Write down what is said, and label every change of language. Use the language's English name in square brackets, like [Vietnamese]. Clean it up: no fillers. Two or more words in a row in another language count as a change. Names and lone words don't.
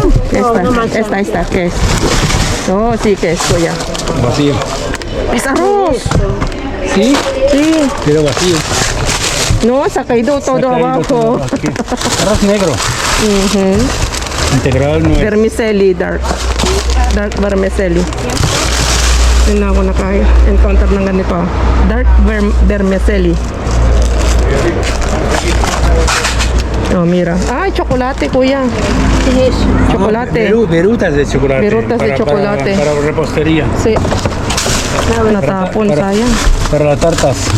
[Spanish] Esta, ¿qué es? No, sí, ¿qué es, kuya? Vacío. Es arroz. ¿Sí? Sí. Pero vacío. No, se ha caído todo Está caído abajo. todo aquí. Arroz negro. Integral no es. [English] Vermicelli, dark vermicelli. [Filipino] Yun na ako naka-encounter ng ganito. [English] Dark vermicelli. [Spanish] Oh, mira. Ay, chocolate, kuya. ¿Qué es eso? Chocolate. Virutas de chocolate. Virutas de chocolate. Para repostería. [Filipino] Sí. Natapon, [Spanish] para- [Filipino] sayang. [Spanish] Para las tartas.